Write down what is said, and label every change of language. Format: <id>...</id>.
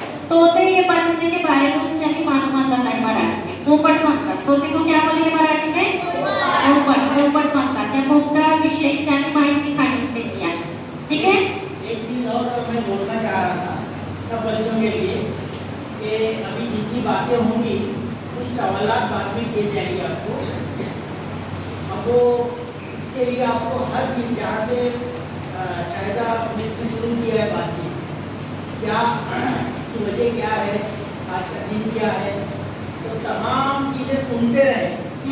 <hi>तोते ये पढ़ने के बारे में उसने मालूम आता है मराठी</hi> <mr>पोपट म्हणतात।</mr> <hi>तोते को क्या बोलेंगे मराठी में</hi> <mr>पोपट म्हणतात। त्या पोपटा विषयी त्यांनी माहिती सांगितलेली आहे।</mr> <hi>ठीक है, एक चीज और मैं बोलना चाह रहा था सब बच्चों के लिए कि अभी जितनी बातें होंगी कुछ सवालात बाद में किए जाएंगे आपको। अब वो इसके लिए आपको हर चीज जहाँ से शायद आपने शुरू किया है बातचीत, क्या की वजह क्या है, आज का दिन क्या है, तो तमाम चीजें सुनते रहे</hi>